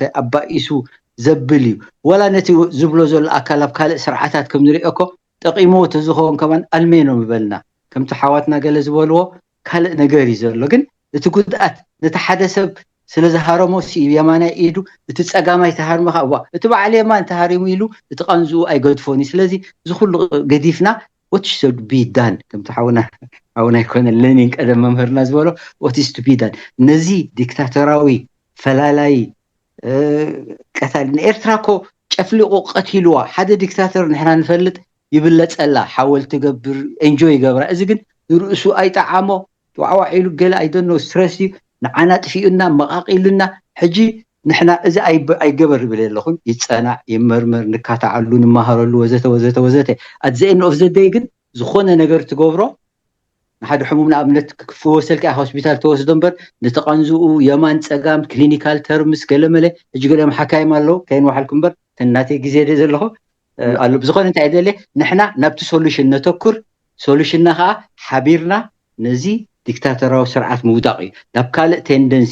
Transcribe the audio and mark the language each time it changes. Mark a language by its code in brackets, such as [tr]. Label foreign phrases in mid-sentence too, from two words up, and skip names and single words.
[ti] ኣባኢሱ ዘብል እዩ ወላ ነቲ ዝብሎ ዘሎ ኣካል ኣብ ካልእ ስርዓታት ከም ንሪኦ እኮ ጠቂሞ ተዝኸውን ከማን ኣልሜኖ ምበልና ከምቲ ሓዋትና ገለ ዝበልዎ ካልእ ነገር እዩ ዘሎ ግን እቲ ጉድኣት ነቲ ሓደ ሰብ ስለ ዝሃረሞ የማናይ ኢዱ እቲ ፀጋማይ ተሃርምኻ እቲ በዓል የማን ተሃሪሙ ኢሉ እቲ ቀንዝኡ ኣይገድፎን እዩ ስለዚ እዚ ኩሉ ገዲፍና [en] what should be done [ti] ከምቲ ሓውና ይኮነ ሌኒን ቀደም መምህርና ዝበሎ [en] what is to be done [ti] ነዚ ዲክታተራዊ ፈላላይ ቀታሊ ንኤርትራ እኮ ጨፍሊቑ ቀቲልዋ ሓደ ዲክታተር ንሕና ንፈልጥ ይብለፀላ ሓወልቲ ገብር ኤንጆይ ይገብራ እዚ ግን ርእሱ ኣይጠዓሞ ዋዕዋዕ ኢሉ ገለ ኣይደኖ ስትረስ እዩ ንዓና ጥፊኡና መቃቂሉና ሕጂ ንሕና እዚ ኣይገበር ይብል ኣለኹን ይፀናዕ ይመርመር ንካታዓሉ ንመሃረሉ ወዘተ ወዘተ ወዘተ [en] at the end of the day [ti] ግን ዝኾነ ነገር ትገብሮ ንሓደ ሕሙም ንኣብነት ክፍወሰልካ ሆስፒታል ተወስዶ እምበር ንተቐንዝኡ የማን ፀጋም [en] clinical terms [ti] ገለመለ ሕጂ ገለም ሓካይም ኣለዉ ከይንዋሓልኩም እምበር ተናተይ ግዜ ደ ዘለኹ ኣሎ ብዝኾነ እንታይ ደለ ንሕና ናብቲ ሶሉሽን ነተኩር ሶሉሽንና ከዓ ሓቢርና ነዚ ዲክታተራዊ ስርዓት ምውዳቕ እዩ ናብ ካልእ ቴንደንሲ